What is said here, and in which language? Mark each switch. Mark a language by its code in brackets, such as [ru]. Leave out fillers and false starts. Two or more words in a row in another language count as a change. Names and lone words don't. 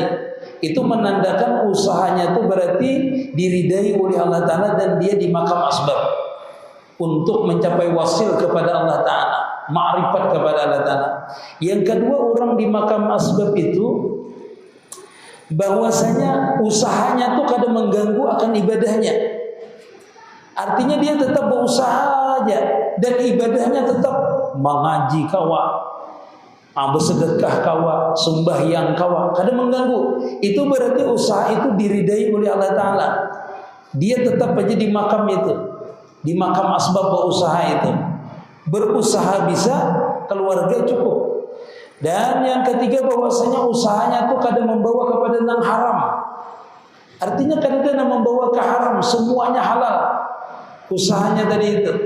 [id] Itu menandakan usahanya itu berarti diridai oleh Allah Ta'ala dan dia di makam asbab untuk mencapai wasil kepada Allah Ta'ala, ma'rifat kepada Allah Ta'ala. Yang kedua, orang di makam asbab itu bahwasanya usahanya tuh kadang mengganggu akan ibadahnya. Artinya dia tetap berusaha aja dan ibadahnya tetap mengaji kawa, bersedekah kawa, sembahyang kawa, kadang mengganggu. Itu berarti usaha itu diridai oleh Allah Ta'ala. Dia tetap aja di makam itu, di makam asbab berusaha itu. Berusaha bisa, keluarga cukup. Dan yang ketiga bahwasanya usahanya itu kadang membawa kepada yang haram. Artinya kadang-kadang membawa ke haram, semuanya halal usahanya tadi itu.